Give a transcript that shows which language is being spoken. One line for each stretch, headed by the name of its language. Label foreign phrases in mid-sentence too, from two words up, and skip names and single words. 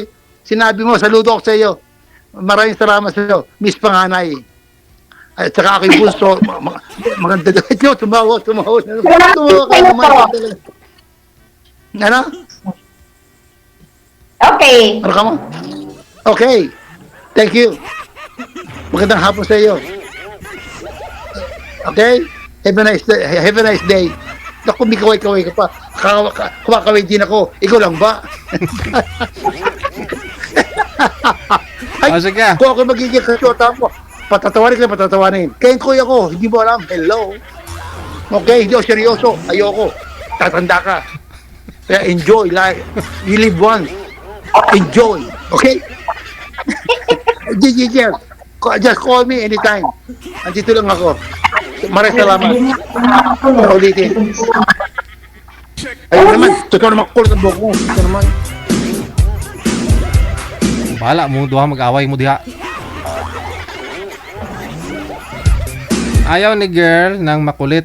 Filipino: Sinabi mo, saludo ako sa iyo. Maraming salamat sa iyo, Miss Panganay. At saka aking bunso, maganda daw. Ito, tumawa ka naman. Ano? Okay. Ano ka mo?
English: Okay. Thank you.
Filipino: Magandang hapon sa iyo.
English: Okay? Have a nice day.
Filipino: Naku, may kaway-kaway ka pa. Kumakaway din ako. Ikaw lang ba? Ay, Sige. kung ako magiging kasyota mo, patatawanin. Kaya kuya ko, hindi mo alam. Hello? Okay, hindi ako seryoso. Ayoko. Tatanda ka. Kaya
English: enjoy life. You live once. Enjoy. Okay? Gigi, just call me anytime.
Filipino: Andito lang ako. Maraming salamat. Ulitin. Ayun naman. Totoo naman kulot ang buhok mo. Ito naman.
Cebuano: Bahala mo, duha mag-away mo diha.
Filipino: Ayaw ni girl ng makulit.